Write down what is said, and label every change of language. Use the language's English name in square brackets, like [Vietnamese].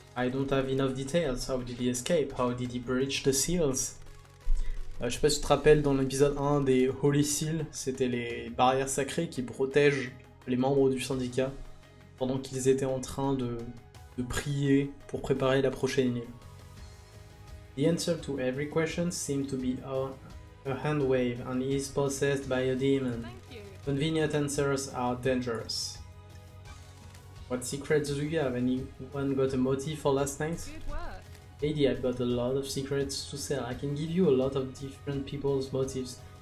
[English] I don't have enough details. How did he escape? How did he breach the seals? [French] Je sais pas si tu te rappelles, dans l'épisode 1 des Holy Seals, c'était les barrières sacrées qui protègent les membres du syndicat pendant qu'ils étaient en train de prier pour préparer la prochaine île. [English] The answer to every question seemed to be a hand wave, and he is possessed by a demon. Thank you. Convenient answers are dangerous. What secrets do you have? Anyone got a motive for last night? Good work. Lady, I've got a lot of secrets to sell. I can give you a lot of different people's motives.